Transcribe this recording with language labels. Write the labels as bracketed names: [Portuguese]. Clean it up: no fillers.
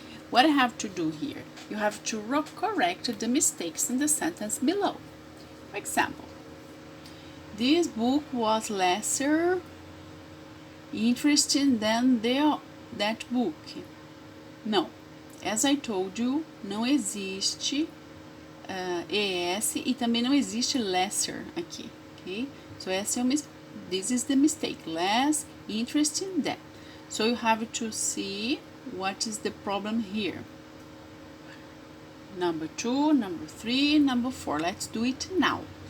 [English] What I have to do here? You have to correct the mistakes in the sentence below. For example, this book was lesser interesting than that book. [Portuguese] Não, [English] as I told you, [Portuguese] não existe ES e também não existe lesser aqui, okay? [English] So this is the mistake, less interesting than. So you have to see what is the problem here. Number 2, number 3, number 4. Let's do it now.